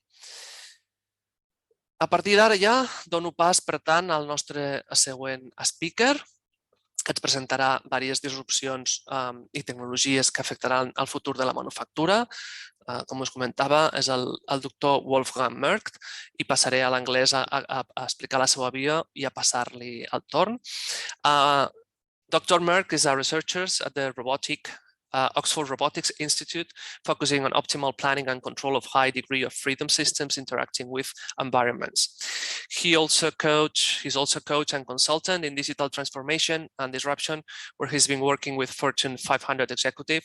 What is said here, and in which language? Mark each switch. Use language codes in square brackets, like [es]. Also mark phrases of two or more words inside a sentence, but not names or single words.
[ca] A partir d'ara ja dono pas, per tant, al nostre següent speaker, que ens presentarà diverses disrupcions i tecnologies que afectaran el futur de la manufactura. Com us comentava, és el doctor Wolfgang Merck i passaré a l'anglès a explicar la seva via i a passar-li el torn. [en] Dr. Merck is a researcher at the Robotic Oxford Robotics Institute, focusing on optimal planning and control of high degree of freedom systems interacting with environments. He's also coach and consultant in digital transformation and disruption, where he's been working with Fortune 500 executive.